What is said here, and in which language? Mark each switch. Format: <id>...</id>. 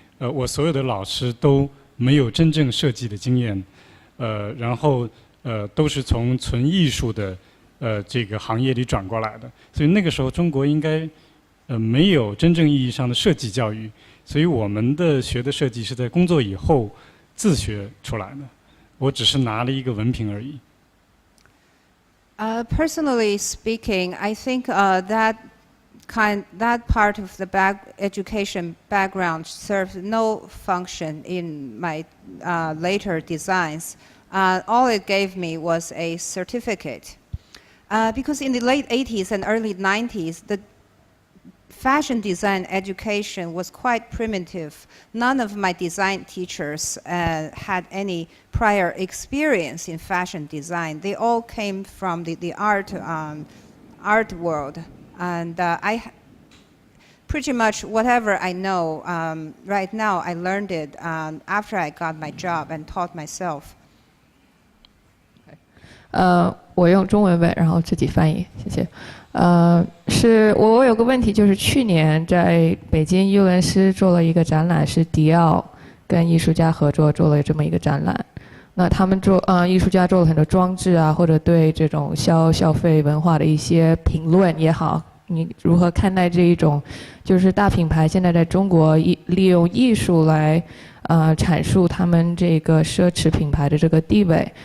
<zh>我所有的老师都没有真正设计的经验，然后都是从纯艺术的这个行业里转过来的，所以那个时候中国应该没有真正意义上的设计教育，所以我们的学的设计是在工作以后自学出来的，我只是拿了一个文凭而已。</zh> <en>Personally speaking, I think that part of the education background served no function in my later designs. All it gave me was a certificate. Because in the late 80s and early 90s, the fashion design education was quite primitive. None of my design teachers had any prior experience in fashion design. They all came from the art world. And I pretty much whatever I know right now, I learned it after I got my job and taught myself.</en> <zh>我用中文问，然后自己翻译，谢谢。是我有个问题，就是去年在北京尤伦斯做了一个展览，是迪奥跟艺术家合作做了这么一个展览。那他们艺术家做了很多装置啊，或者对这种消费文化的一些评论也好，你如何看待这一种，就是大品牌现在在中国利用艺术来阐述他们这个奢侈品牌的这个地位？</zh>